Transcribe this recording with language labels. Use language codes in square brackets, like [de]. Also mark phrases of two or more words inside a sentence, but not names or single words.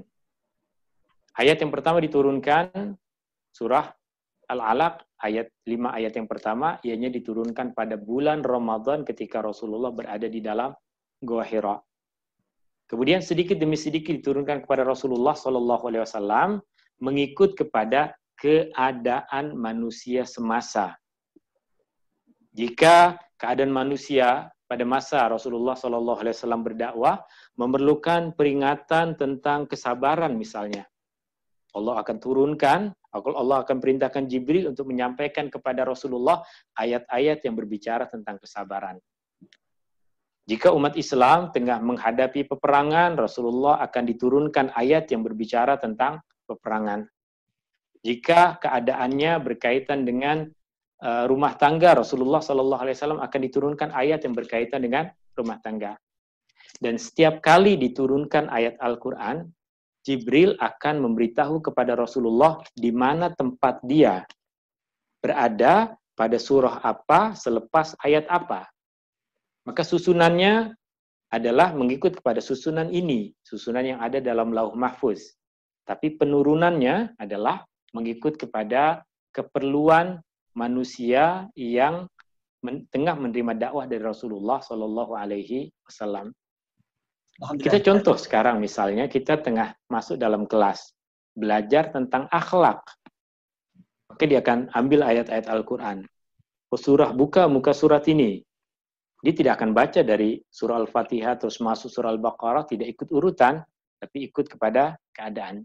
[ms] Ayat yang pertama diturunkan surah Al-Alaq, ayat 5 ayat yang pertama, ianya diturunkan pada bulan Ramadan ketika Rasulullah berada di dalam Gua Hira. Kemudian sedikit demi sedikit diturunkan kepada Rasulullah [ar] صلى الله عليه وسلم [ms] mengikut kepada keadaan manusia semasa. Jika keadaan manusia pada masa Rasulullah [ar] صلى الله عليه وسلم [ms] berdakwah memerlukan peringatan tentang kesabaran misalnya, Allah akan turunkan, Allah akan perintahkan Jibril untuk menyampaikan kepada Rasulullah ayat-ayat yang berbicara tentang kesabaran. Jika umat Islam tengah menghadapi peperangan, Rasulullah akan diturunkan ayat yang berbicara tentang peperangan. Jika keadaannya berkaitan dengan rumah tangga, Rasulullah [ar] صلى الله عليه وسلم [ms] akan diturunkan ayat yang berkaitan dengan rumah tangga. Dan setiap kali diturunkan ayat Al-Quran, Jibril akan memberitahu kepada Rasulullah di mana tempat dia berada pada surah apa selepas ayat apa. Maka susunannya adalah mengikut kepada susunan ini, susunan yang ada dalam Lauh Mahfuz. Tapi penurunannya adalah mengikut kepada keperluan manusia yang tengah menerima dakwah dari Rasulullah [ar] صلى الله عليه وسلم. [ms] Kita contoh sekarang misalnya kita tengah masuk dalam kelas belajar tentang akhlak. Maka dia akan ambil ayat-ayat Al-Quran. Surah buka muka surat ini. Dia tidak akan baca dari surah Al-Fatihah terus masuk surah Al-Baqarah, tidak ikut urutan, tapi ikut kepada keadaan.